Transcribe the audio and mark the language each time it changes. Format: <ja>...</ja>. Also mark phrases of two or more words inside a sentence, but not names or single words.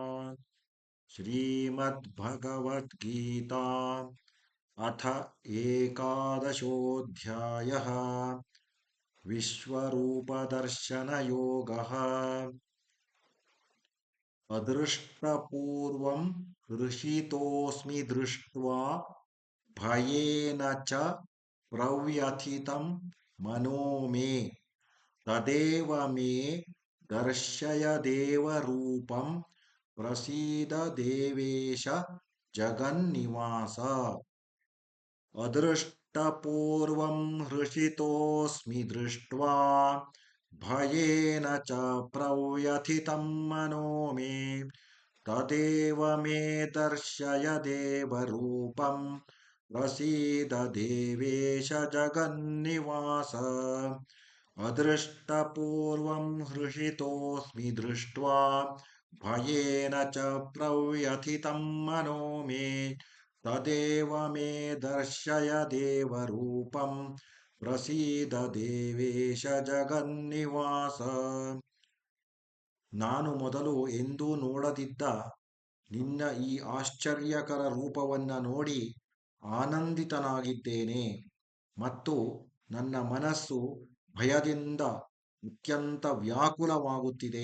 <sa>श्रीमद्भगवद्गीता अथ एकादशोऽध्यायः. विश्वरूपदर्शनयोगः. अदृष्टपूर्वं हृषितोस्मि दृष्ट्वा भयेन च प्रव्यथितं मनो मे तदेव मे दर्शय देवरूपं प्रसीद देवेश जगन्निवास. अदृष्टपूर्वं हृषितोस्मि दृष्ट्वा भयेन च प्रव्यथितं मनो मे तदेव मे दर्शय देवरूपं प्रसीद देवेश जगन्निवास. अदृष्टपूर्वं हृषितोस्मि दृष्ट्वा भयेन च प्रव्यथितं मनो मे तदेव मे दर्शय देवरूपं प्रसीद देवेश जगन्निवास.</sa> <kn>ನಾನು ಮೊದಲು ಎಂದೂ ನೋಡದಿದ್ದ ನಿನ್ನ ಈ ಆಶ್ಚರ್ಯಕರ ರೂಪವನ್ನು ನೋಡಿ ಆನಂದಿತನಾಗಿದ್ದೇನೆ ಮತ್ತು ನನ್ನ ಮನಸ್ಸು ಭಯದಿಂದ ಅತ್ಯಂತ ವ್ಯಾಕುಲವಾಗುತ್ತಿದೆ.</kn>